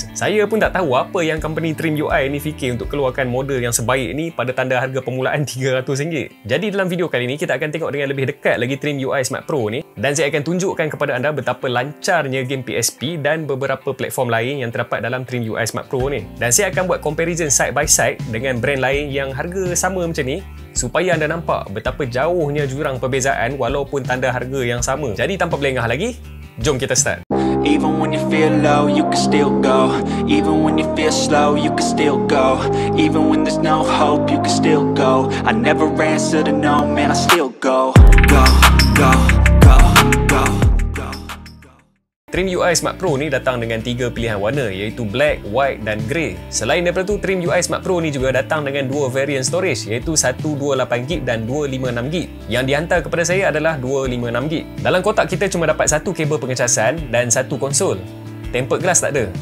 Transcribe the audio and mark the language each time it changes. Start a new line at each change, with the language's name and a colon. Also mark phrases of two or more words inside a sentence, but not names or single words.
Malay: Saya pun tak tahu apa yang company TrimUI ni fikir untuk keluarkan model yang sebaik ni pada tanda harga permulaan RM300. Jadi dalam video kali ni kita akan tengok dengan lebih dekat lagi TrimUI Smart Pro ni, dan saya akan tunjukkan kepada anda betapa lancarnya game PSP dan beberapa platform lain yang terdapat dalam TrimUI Smart Pro ni. Dan saya akan buat
English: comparison side by side
Malay: dengan brand lain yang harga sama macam ni, supaya anda nampak betapa jauhnya jurang perbezaan walaupun tanda harga yang sama. Jadi tanpa berlengah lagi, jom kita start.
English: Even when you feel low, you can still go. Even when you feel slow, you can still go. Even when there's no hope, you can still go. I never answer to no, man, I still go. Go, go, go, go, go.
Malay: TrimUI Smart Pro ni datang dengan 3 pilihan warna, iaitu
English: black, white
Malay: dan grey. Selain daripada tu, TrimUI Smart Pro ni juga datang dengan 2
English: variant storage,
Malay: iaitu 128GB dan 256GB. Yang dihantar kepada saya adalah 256GB. Dalam kotak kita cuma dapat satu kabel pengecasan dan satu konsol.
English: Tempered glass
Malay: tak ada.